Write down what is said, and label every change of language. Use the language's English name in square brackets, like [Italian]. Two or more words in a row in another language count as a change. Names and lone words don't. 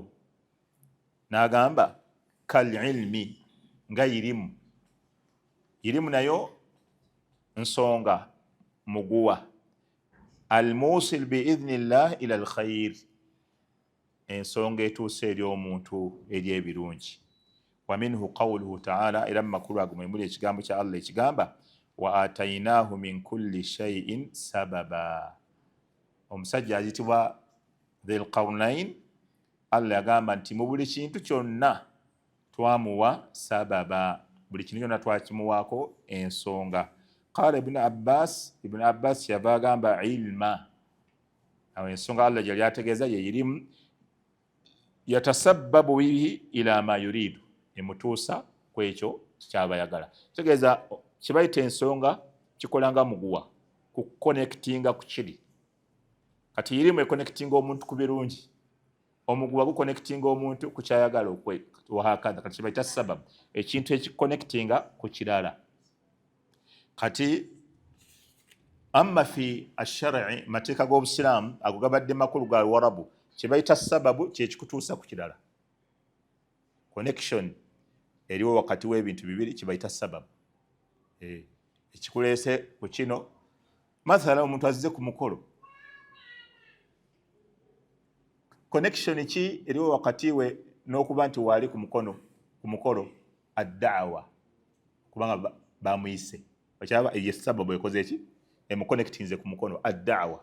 [Ganda] N'agamba [Arabic] كالعلم, [Ganda] nga irimu. Irimu nayo nsonga muguwa. [Arabic] الموصل بإذن الله إلى الخير, [Ganda] ensonga etuuse eri omuntu eri ebirungi. [Arabic] ومنه قوله تعالى, [Ganda] era mu makulu ago mwe muli ekigambo kya Allah ekigamba [Arabic] وآتيناه من كل شيء سببا. [Ganda] Omusajja ayitibwa Dhul Qarnayn, Allah yagamba nti mu buli kintu kyonna twamuwa sababa, buli kintu kyonna twakimuwaako ensonga. Qala Ibn Abbas yava agamba ilma, awo ensonga Allah gyali ategeeza ye irimu, [Arabic] يتسبب به إلى ما يريد, [Ganda] emutuusa ku ekyo ky'aba yagala. Kitegeeza kibayita ensonga kikolanga muguwa ku connectinga ku kiri. Kati irimu connectinga omuntu ku birungi, omuguwa gu connectinga omuntu ku kyayagala wahakadha. Kati kibayita sababu, ekintu ekiconnectinga ku kirala. [Arabic] Kati أما في الشرع, [Ganda] mateeka g'obusiraamu ago gabadde makulu ga Warabu, kibayita sababu kyekikutuusa ku kirala. Connection eriwo wakati w'ebintu bibiri kibayita sababu. Ekikuleese ku kino, mathala omuntu azize ku mukolo, connection ki eriwo wakati we n'okuba nti waali ku mukolo ad-da'wa, kubanga bamuyise okyaba eyo sababu ekoze ki emuconnectinze ku mukono ad-da'wa.